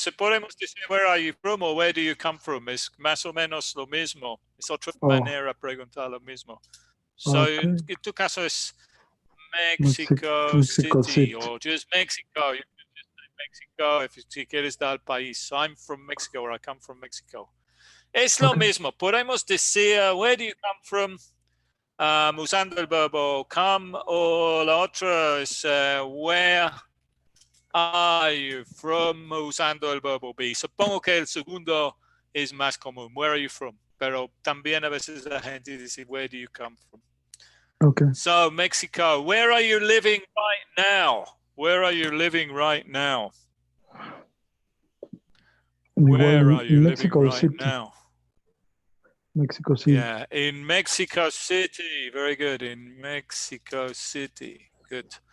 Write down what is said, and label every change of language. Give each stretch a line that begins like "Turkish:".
Spanish: Podemos decir
English: where are you from
Spanish: o
English: where do you come from.
Spanish: Es más o menos lo mismo. Es otra manera de preguntar lo mismo.
English: So, Okay.
Spanish: en tu caso es Mexico City
English: or just Mexico. You can just say Mexico
Spanish: si quieres dar país.
English: I'm from Mexico or I come from Mexico.
Spanish: Es lo mismo. Podemos decir
English: where do you come from
Spanish: usando el verbo come o la otra es
English: where are you from
Spanish: usando el verbo be. Supongo que el segundo es más común.
English: Where are you from?
Spanish: Pero también a veces la gente dice
English: where do you come from? Okay. So, Mexico, where are you living right now? Where are you living right now? Where are you living right now? Mexico City. Yeah, in Mexico City. Very good. In Mexico City. Good.